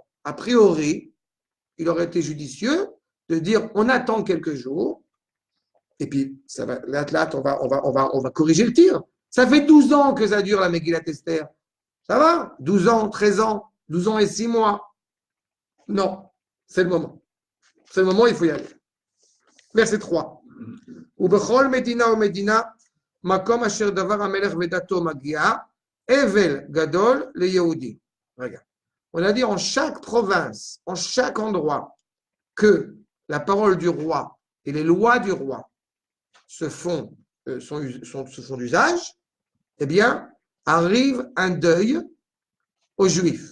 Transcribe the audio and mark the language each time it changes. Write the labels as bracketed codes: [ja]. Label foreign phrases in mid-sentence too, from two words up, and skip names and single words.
[fr] A priori, il aurait été judicieux de dire on attend quelques jours, et puis ça va, là, on va corriger le tir. Ça fait 12 ans que ça dure la Megillat Esther. Ça va? 12 ans, 13 ans, 12 ans et 6 mois. Non, c'est le moment. C'est le moment, il faut y aller. Verset 3. [he] ובכל מדינה ומדינה, מקום אשר דבר המלך ודתו מגיעה, אבל גדול ליהודי. [fr] Regarde. On a dit en chaque province, en chaque endroit, que la parole du roi et les lois du roi se font d'usage, eh bien, arrive un deuil aux Juifs.